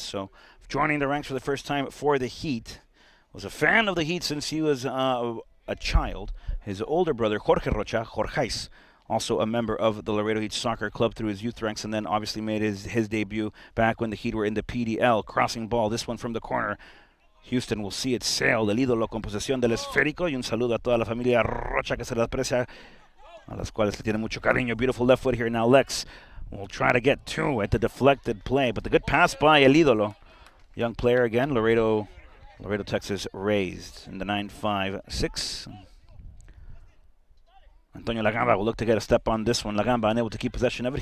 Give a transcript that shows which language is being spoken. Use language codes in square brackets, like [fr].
[en] So joining the ranks for the first time for the Heat. Was a fan of the Heat since he was a child. His older brother, Jorge Rocha, Jorgeis, also a member of the Laredo Heat Soccer Club through his youth ranks, and then obviously made his debut back when the Heat were in the PDL. Crossing ball, this one from the corner. Houston will see it sail. [es] El ídolo con posesión del esférico. Y un saludo a toda la familia Rocha que se le aprecia, a las cuales le tiene mucho cariño. [en] Beautiful left foot here now. Lex will try to get two at the deflected play, but the good pass by El Ídolo. Young player again, Laredo, Texas, raised in the 956. Antonio Lagamba will look to get a step on this one. Lagamba unable to keep possession of it.